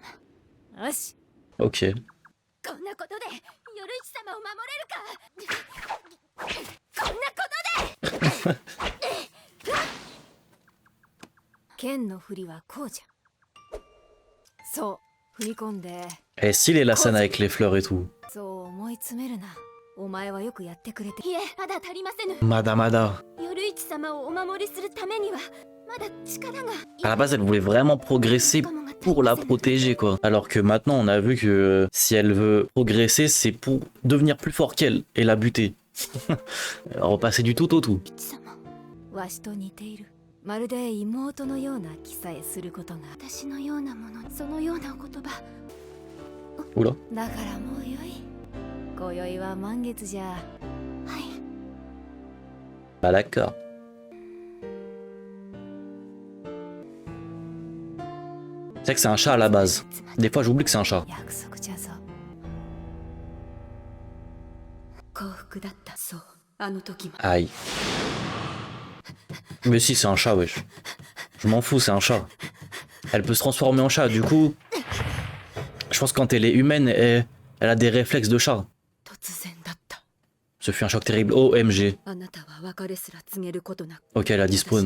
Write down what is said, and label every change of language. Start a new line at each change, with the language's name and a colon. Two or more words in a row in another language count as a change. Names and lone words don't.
Japanese: よし。
French: Ok.
Japanese: こんなことで夜市様を守れるか。こんなことで。剣の振りはこうじゃ。そう、踏み込んで。
French: Elle est stylée la scène avec les fleurs et tout.
Japanese: そう思い詰めるな。お前はよくやってくれて。いえ、まだ足りませぬ。まだまだ. 夜市様をお守りするためにはまだ力が。
French: À la base, elle voulait vraiment progresser pour la protéger, quoi. Alors que maintenant, on a vu que si elle veut progresser, c'est pour devenir plus fort qu'elle et la buter. Repasser du tout au tout.
Japanese: わしと似ている。まるで妹のような気さえすることが。私のようなもの、そのような言葉。
French: Oula.
Japanese: だからもうよい。今宵は満月じゃ。はい。
French: Ah d'accord. C'est vrai que c'est un chat à la base. Des fois, j'oublie que c'est un chat.
Japanese: 約束じゃぞ。幸福だった。そう、あの時も。
French: Aïe. Mais si, c'est un chat, wesh. Je m'en fous, c'est un chat. Elle peut se transformer en chat, du coup... Je pense que quand elle est humaine, elle a des réflexes de chat. Ce fut un choc terrible. OMG. Ok, elle a dispawn.